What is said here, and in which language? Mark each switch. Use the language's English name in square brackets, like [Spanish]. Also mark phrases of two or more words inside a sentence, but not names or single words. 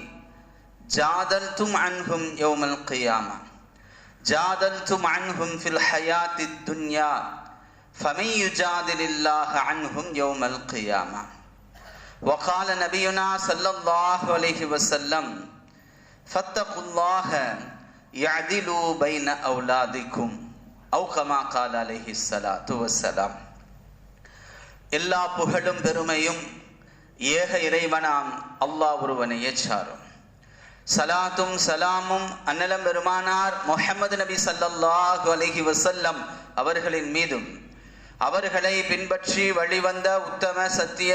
[Arabic] جادلتم عنهم يوم القيامة جادلتم عنهم في الحياة الدنيا فمن يجادل الله عنهم يوم القيامة وقال نبينا صلى الله عليه وسلم فاتقوا الله يعدلوا بين أولادكم أو كما قال عليه الصلاة والسلام. [Tamil] எல்லா புகழும் பெருமையும் ஏக இறைவனாம் அல்லாஹ் ஒருவனையே சாரும். சலாத்தும் சலாமும் அன்னலம் பெருமானார் முஹம்மது நபி [Arabic] صلى الله عليه وسلم [Tamil] அவர்களின் மீதும் அவர்களை பின்பற்றி வழிவந்த உத்தம சத்திய